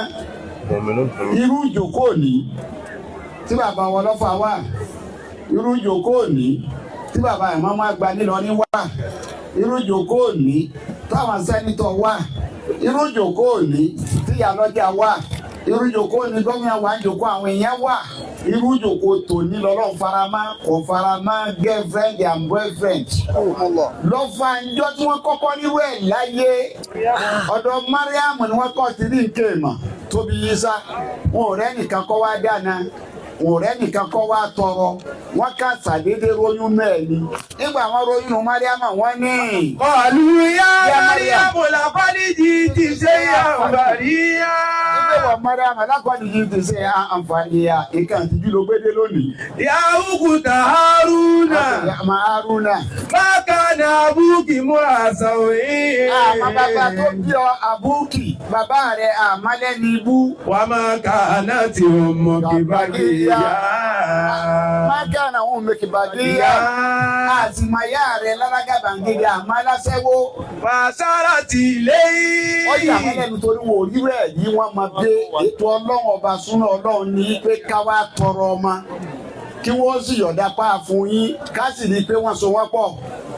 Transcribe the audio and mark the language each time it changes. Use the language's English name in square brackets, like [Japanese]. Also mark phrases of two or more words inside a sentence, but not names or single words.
[Yoruba] Irú ìjókòó ní tí bàbá wọn lọ́fà wà, irú ìjókòó ní tí bàbá ìmọ̀ máa gba nílọrin wà, irú ìjókòó ní táwọn sẹ́nitọ̀ wà, irú ìjókòó ní tí ìyálọ́jà wà, irú ìjókòó ní gómìnà wà ń jókòó àwọn èèyàn wà. Irú ìjókòó tòní lọ́lọ́run faramá kò faramá [English] girlfriend and boyfriend. [Yoruba] Lọ́fà ńjọ́ tí wọ́n kọ́kọ́ nírú ẹ̀ láyé ọ̀dọ̀ Mariam ni wọ́n kọ́ ti rí nǹkan ìmọ̀ tóbi yìí sá. Wọn ò rẹ́ nìkan kọ́ wá dáná, wọn ò rẹ́ nìkan kọ́ wá tọrọ, wọ́n ká sàdédé róyún náà ni. Nígbà wọn róyún Mariam wọ́n ní. [Arabic] قالوا يا مريم لقد جئت شيئا فريا. [Yoruba] Ìgbéwọ̀ Mariam lákọ̀ọ́dì yìí ti ṣe àǹfààní ya ìkànnì ìdíjú ló gbédé lónìí. [Arabic] يا أخت هارون. [Yoruba] Àmà Haruna. [Arabic] ما كان أبوك امرأ سوء. [Yoruba] Àmà bàbá tó bí ọ àbúkì, bàbá rẹ̀ àmàlẹ́ni ibú. [Arabic] وما كانت أمك بغيا. ما كانت أمك بغيا. [Yoruba] Àti màyà rẹ̀ lálágàbàǹgìrì àmà aláṣẹ́wó. [Arabic] فأشارت إليه. [Yoruba] Ó yà wọ́n lẹ́nu torí wò rí rẹ̀ yìí wọ́n máa gbé ètò Ọlọ́run ọba súná Ọlọ́run ní pé ká wá tọrọ ọmọ. Kí wọ́n sì yọ̀dá pa fún yín, ká sì ní pé wọ́n so wọ́n pọ̀.